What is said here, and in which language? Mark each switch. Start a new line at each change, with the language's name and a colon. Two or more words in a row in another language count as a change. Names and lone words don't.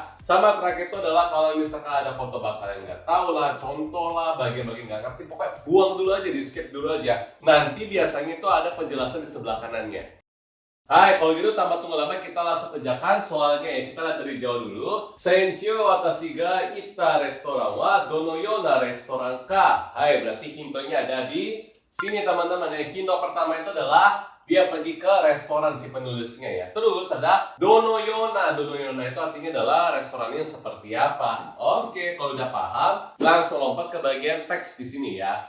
Indonesian: Sama terakhir itu adalah kalau misalkan ada foto kalian nggak tahu lah, contoh lah, bagian-bagian nggak ngerti, pokoknya buang dulu aja, di skip dulu aja. Nanti biasanya itu ada penjelasan di sebelah kanannya. Hai, kalau gitu tanpa tunggu lama kita langsung kerjakan soalnya ya. Kita lihat dari jauh dulu.
Japanese: 先週私が行ったレストランはどのようなレストランか.
Indonesian: Hai, berarti hintonya ada di sini teman-teman ya. Hinto pertama itu adalah dia pergi ke restoran si penulisnya ya. Terus ada
Japanese: どのような. どのような
Indonesian: itu artinya adalah restorannya seperti apa. Oke, kalau udah paham, langsung lompat ke bagian teks di sini ya.